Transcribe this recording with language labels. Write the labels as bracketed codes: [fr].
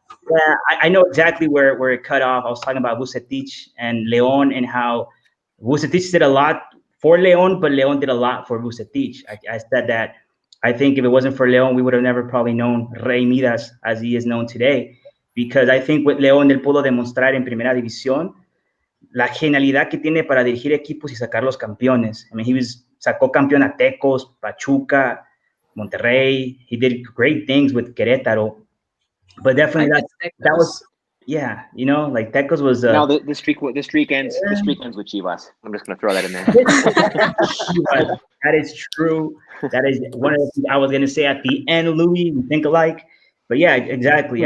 [en] Yeah, I know exactly where it cut off. I was talking about Vucetich and Leon and how Vucetich did a lot for Leon, but Leon did a lot for Vucetich. I said that I think if it wasn't for Leon, we would have never probably known Rey Midas as he is known today. Because I think with León [es] él pudo demostrar en Primera División la genialidad que tiene para dirigir equipos y sacarlos campeones. [en] I mean, [es] sacó campeón a Tecos, Pachuca, Monterrey. [en] He did great things with Querétaro. But definitely that was, yeah, like Tecos was. No, the streak ends. The streak ends with Chivas. I'm just going to throw that in there. That is true. That is one of the things I was going to say at the end, Louis. We think alike. But yeah, exactly.